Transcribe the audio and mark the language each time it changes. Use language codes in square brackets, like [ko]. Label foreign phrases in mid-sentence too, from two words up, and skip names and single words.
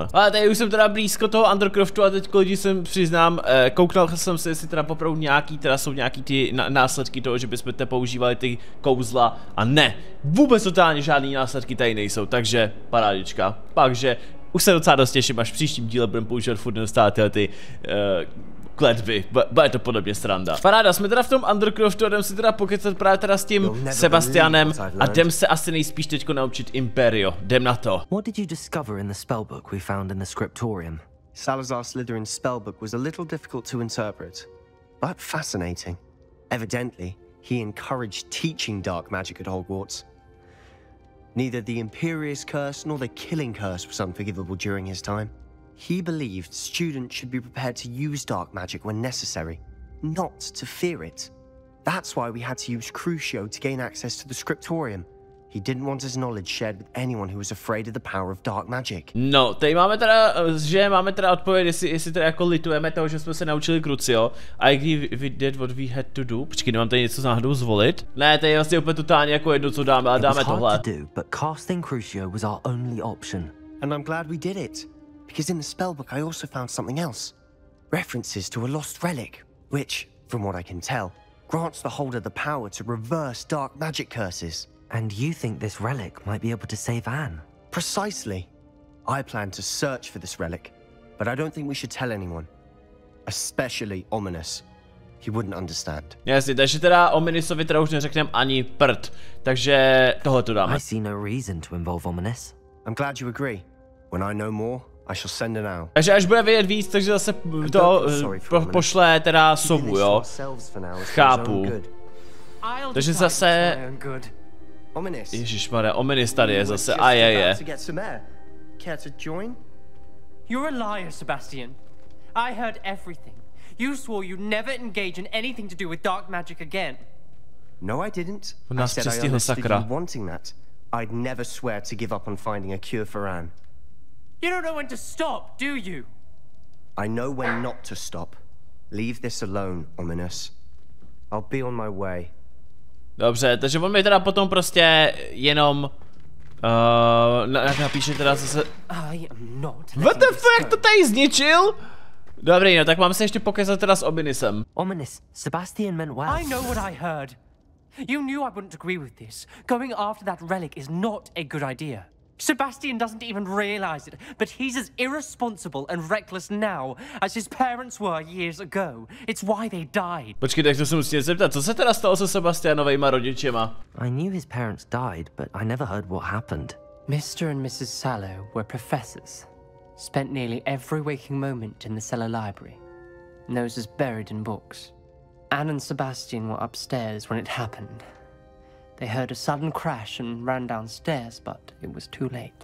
[cs] Ale tady už jsem teda blízko toho Undercroftu a teď lidi jsem přiznám, kouknal jsem se, jestli teda popravdu nějaký, teda jsou nějaký ty následky toho, že bychom používali ty kouzla a ne, vůbec totálně žádný následky tady nejsou, takže parádička, takže už se docela dost těším, až v příštím díle budeme používat furt neustále ty kletby. Bude to podobně sranda. Paráda, jsme teda v tom Undercroftu a jdem si teda pokecat právě teda s tím Sebastianem a jdem se asi nejspíš teďko naučit Imperio. Jdem na to. [en] What did you discover in the spellbook we found in the scriptorium? Salazar Slytherin's spellbook was a little difficult to interpret, but fascinating. Evidently, he encouraged teaching dark magic at Hogwarts. Neither the Imperious Curse nor the Killing Curse was unforgivable during his time. He believed students should be prepared to use dark magic when necessary, not to fear it. That's why we had to use Crucio to gain access to the scriptorium. He didn't want his knowledge shared with anyone who was afraid of the power of dark magic. [cs] No, tady máme teda, odpověď, jestli teda jako litujeme toho, že jsme se naučili Crucio. [en] I agree we did what we had to do. [cs] Počkej, nemám tady něco náhodou zvolit? Ne, to je vlastně úplně totálně jako jedno, co dáme, ale dáme tohle. [en] It was hard to do, but casting Crucio was our only option. And I'm glad we did it, because in the spellbook I also found something else. References to a lost relic, which, from what I can tell, grants the holder the power to reverse dark magic curses. And you think this relic might be able to save Anne? Precisely. I plan to search for this relic, but I don't think we should tell anyone. Especially Ominous. He wouldn't understand. [cs] Jasně, takže teda Ominisovi teda už neřekneme ani prd. Takže tohle to dáme. [en] I see no reason to involve Ominous. I'm glad you agree. When I know more, I shall send it out. [cs] Takže až bude vědět víc, takže zase to pošle teda sovu, jo? Chápu. Takže zase... Ježišmarja, Ominis tady je zase, a je. [en] You're a liar, Sebastian. I heard everything. You swore you'd never engage in anything to do with dark magic again. No, I didn't. I said I understood you wanting that. I'd never swear to give up on finding a cure for Anne. You don't know when to stop, do you? I know when not to stop. Leave this alone, Ominous. I'll be on my way. [cs] Dobře, takže on mi teda potom prostě jenom napíše teda zase... [en] What the fuck, [cs] to tady zničil? Dobrý, no tak mám se ještě pokezat teda s Ominisem. [en] Ominous, Sebastian meant well. I know what I heard. You knew I wouldn't agree with this. Going after that relic is not a good idea. Sebastian doesn't even realize it, but he's as irresponsible and reckless now as his parents were years ago. It's why they died. [cs] Počkej, tak to se musím zeptat, co se teda stalo se Sebastianovejma rodičema? [en] I knew his parents died, but I never heard what happened. Mr. and Mrs. Sallow were professors. Spent nearly every waking moment in the cellar library. Noses buried in books. Anne and Sebastian were upstairs when it happened. They heard a sudden crash and ran downstairs, but it was too late.